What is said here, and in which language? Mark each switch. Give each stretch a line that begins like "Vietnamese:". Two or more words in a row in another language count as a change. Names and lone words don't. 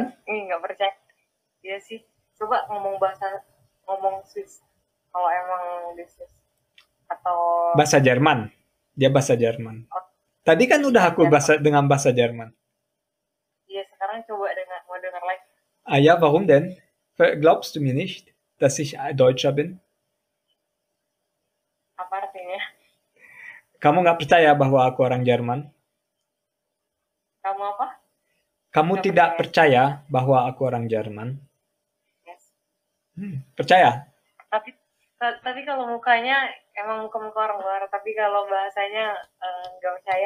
Indonesian: Nggak percaya. Iya sih. Coba ngomong Swiss. Kalau emang di Swiss. Atau bahasa Jerman. Dia bahasa Jerman. Tadi kan udah aku dengan bahasa Jerman. Iya, sekarang coba mau dengar lagi.
German: Ja, warum denn? Glaubst du mir nicht, dass ich Deutscher bin?
Indonesian: Apa artinya? Kamu nggak percaya bahwa aku orang Jerman? Kamu apa? Kamu Nggak tidak percaya bahwa aku orang Jerman?
English: Yes.
Indonesian: Percaya? Tapi kalau mukanya emang muka-muka orang luar, tapi kalau bahasanya nggak percaya.